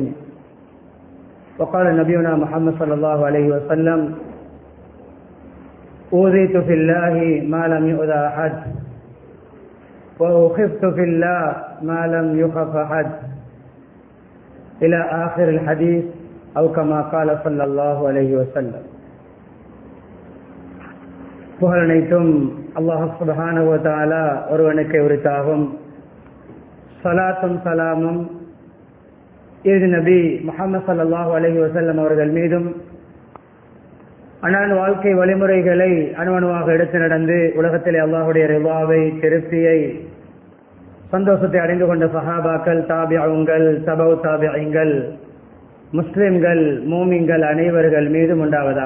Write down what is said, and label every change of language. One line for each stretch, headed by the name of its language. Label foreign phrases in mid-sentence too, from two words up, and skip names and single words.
Arabic: وقال نبينا محمد صلى الله عليه وسلم أوذيت في الله ما لم يؤذ أحد وأخفت في الله ما لم يخف أحد إلى آخر الحديث أو كما قال صلى الله عليه وسلم.
Tamil: புகழனைத்தும்
Arabic: الله سبحانه وتعالى
Tamil: ஒருவனுக்கே உரித்தாகும். ஸலாத்தும் சலாமும் இறுதி நபி முஹம்மது
Arabic: صلى الله عليه وسلم
Tamil: அவர்கள் மீதும் அன்னாரின் வாழ்க்கை வழிமுறைகளை அணுவணுவாக எடுத்து நடந்து உலகத்திலே அல்லாஹுடைய ரிவாவை திருப்தியை சந்தோஷத்தை அடைந்து கொண்ட சஹாபாக்கள், தாபிஊன்கள், தபவு தாபிஈன்கள், முஸ்லிம்கள், மூமின்கள் அனைவர்கள் மீதும் உண்டாவதாக.